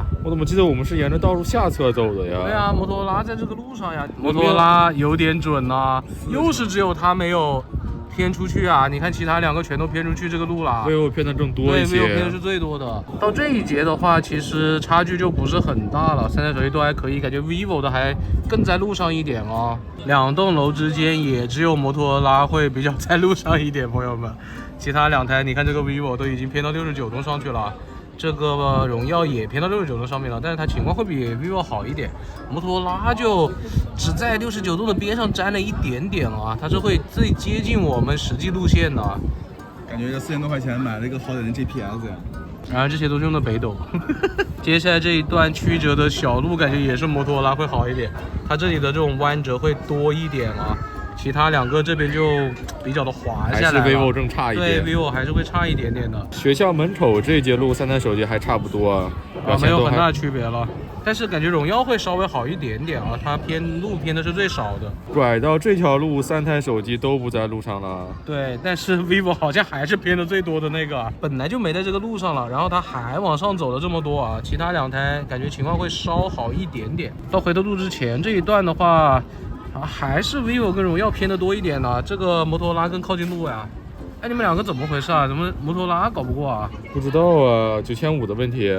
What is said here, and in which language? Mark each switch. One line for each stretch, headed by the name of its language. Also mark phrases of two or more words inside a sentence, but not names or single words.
Chinese: 我怎麼記得我們是沿着道路下側走的呀？對啊，摩托羅拉在這個路上呀。摩托羅拉有點準吶，又是只有它沒有偏出去啊！你看其他2個全都偏出去這個路了。 vivo偏的更多一些。对 ，vivo 偏的是最多的。到這一節的話，其實差距就不是很大了，3 台手機都還可以，感覺 vivo 的還更在路上一點哦。2棟樓之間也只有摩托羅拉會比較在路上一點，朋友們。其他2台，你看這個 vivo 都已經偏到69度上去了，這個榮耀也偏到69度上面了，但是它情況會比 vivo 好一點。摩托羅拉就只在69度的邊上沾了一點點啊，它是會最接近我們實際路線的。感覺這4000多塊錢買了一個好點的 GPS 呀。然后這些都是用的北斗。接下來這一段曲折的小路，感覺也是摩托羅拉會好一點，它這裡的這種彎折會多一點啊。其他兩個這邊就比較的滑下來了，還是 vivo 更差一點。對 vivo 還是會差一點點的。學校門口這節路3台手機還差不多，沒有很大的區別了。但是感覺榮耀會稍微好一點點啊，它路偏的是最少的。拐到這條路，3台手機都不在路上了。對，但是 vivo 好像還是偏的最多的那個，本來就沒在這個路上了，然後它還往上走了這麼多啊。其他兩台感覺情況會稍好一點點。到回頭路之前這一段的話，還是 vivo 跟榮耀偏的多一點呢。這個摩托羅拉更靠近路呀。哎，你們兩個怎麼回事啊？怎麼摩托羅拉搞不過啊？不知道啊，9500的問題。